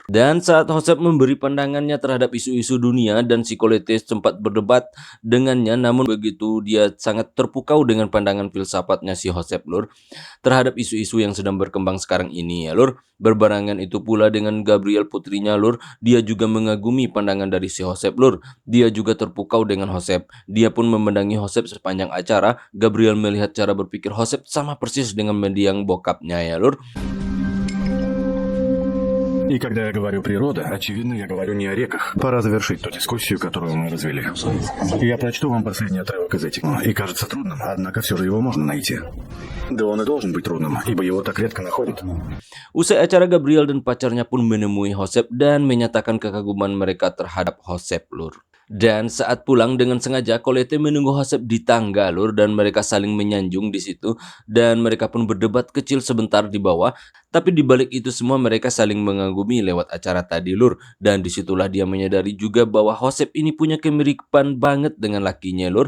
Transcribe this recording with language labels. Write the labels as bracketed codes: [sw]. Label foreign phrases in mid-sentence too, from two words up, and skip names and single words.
[id] Dan saat Josep memberi pandangannya terhadap isu-isu dunia dan si Colette sempat berdebat dengannya, namun begitu dia sangat terpukau dengan pandangan filsafatnya si Josep Lur terhadap isu-isu yang sedang berkembang sekarang ini ya Lur. Berbarengan itu pula dengan Gabriel putrinya Lur, dia juga mengagumi pandangan dari si Josep Lur. Dia juga terpukau dengan Josep. Dia pun memendangi Josep sepanjang acara. Gabriel melihat cara berpikir Josep sama persis dengan mendiang bokapnya ya Lur. [ru] И когда я говорю «природа», очевидно, я говорю не о реках. Пора завершить ту дискуссию, которую мы развели. Я прочту вам последний отрывок из этих. И кажется трудным, однако все же его можно найти. Да он и должен быть трудным, ибо его так редко находят. [id] Usai acara, Gabriel dan pacarnya pun menemui Josep dan menyatakan kekaguman mereka terhadap Josep Lur. Dan saat pulang dengan sengaja, Colette menunggu Josep di tangga Lur, dan mereka saling menyanjung di situ, dan mereka pun berdebat kecil sebentar di bawah. Tapi di balik itu semua mereka saling mengagumi lewat acara tadi Lur, dan disitulah dia menyadari juga bahwa Josep ini punya kemiripan banget dengan lakinya Lur.